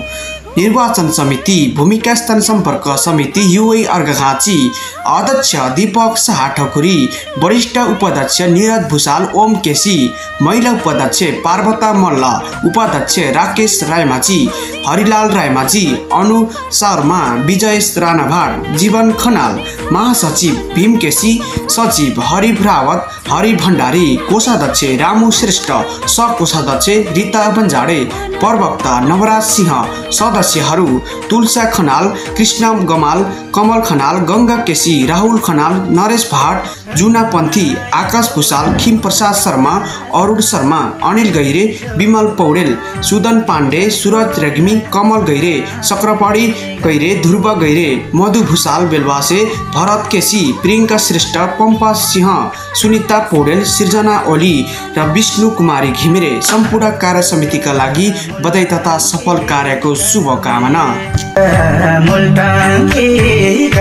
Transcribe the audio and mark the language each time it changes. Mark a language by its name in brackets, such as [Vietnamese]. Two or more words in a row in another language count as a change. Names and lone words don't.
[Nepali] निर्वाचन समिति भूमिका स्तन सम्पर्क समिति युए अर्घाखाँची अध्यक्ष दीपक शाह ठकुरी, वरिष्ठ उपाध्यक्ष निरज भूषाल ओम केसी, महिला उपाध्यक्ष पार्वता मल्ल, उपाध्यक्ष राकेश रायमाझी, हरिलाल रायमाझी, अनु शर्मा, विजय राणाभाट, जीवन खनाल, महासचिव भीम केसी, सचिव हरि रावत, हरि भण्डारी, कोषाध्यक्ष रामु श्रेष्ठ, सहकोषाध्यक्ष रीता बन्जाडे, प्रवक्ता नवराज सिंह, सदस्यहरू तुलसा खनाल, कृष्ण गमाल, कमल खनाल, गंगा केसी, राहुल खनाल, नरेश भाट, जुना पन्थी, आकाश भूषाल, खिम प्रसाद शर्मा, अरुण शर्मा, अनिल गैरे, विमल पौडेल, सुदन पाण्डे, सूरज रेग्मी, कमल गैरे, चक्रपाणी गैरे, ध्रुव गैरे, मधु भूषाल बेलवासे, भरत केसी, प्रियंका श्रेष्ठ, पम्पा सिंह, सुनिता पौडेल, सृजना ओली र विष्णु कुमारी घिमिरे सम्पूर्ण कार्य समितिका लागि बधाई तथा सफल कार्यको शुभकामना।